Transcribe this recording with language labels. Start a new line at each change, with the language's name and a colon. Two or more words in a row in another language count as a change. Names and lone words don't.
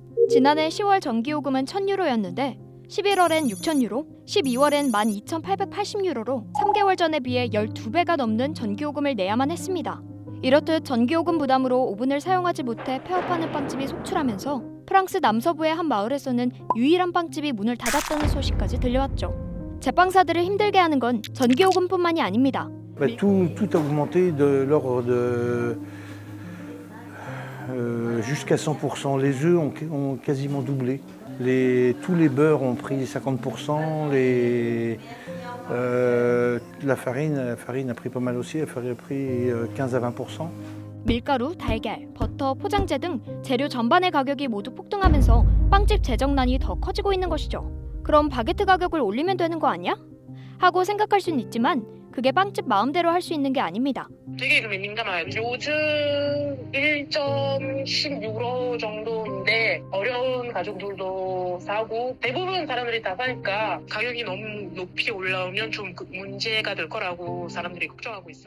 Korean: 지난해 10월 전기요금은 1,000유로였는데 11월엔 6,000유로, 12월엔 12,880유로로 3개월 전에 비해 12배가 넘는 전기요금을 내야만 했습니다. 이렇듯 전기요금 부담으로 오븐을 사용하지 못해 폐업하는 빵집이 속출하면서 프랑스 남서부의 한 마을에서는 유일한 빵집이 문을 닫았다는 소식까지 들려왔죠. 제빵사들을 힘들게 하는 건 전기요금뿐만이 아닙니다.
French: Tout a augmenté de l'ordre de jusqu'à 100%. Les œufs ont quasiment doublé. Tous les beurres ont pris 50%. La farine a pris pas mal aussi. La farine a pris 15 à 20%.
Korean: 밀가루, 달걀, 버터, 포장재 등 재료 전반의 가격이 모두 폭등하면서 빵집 재정난이 더 커지고 있는 것이죠. 그럼 바게트 가격을 올리면 되는 거 아니야? 하고 생각할 수는 있지만 그게 빵집 마음대로 할 수 있는 게 아닙니다. 되게 민감해요. 요즘 1.16유로 정도인데 어려운 가족들도 사고 대부분 사람들이 다 사니까 가격이 너무 높이 올라오면 좀 문제가 될 거라고 사람들이 걱정하고 있어요.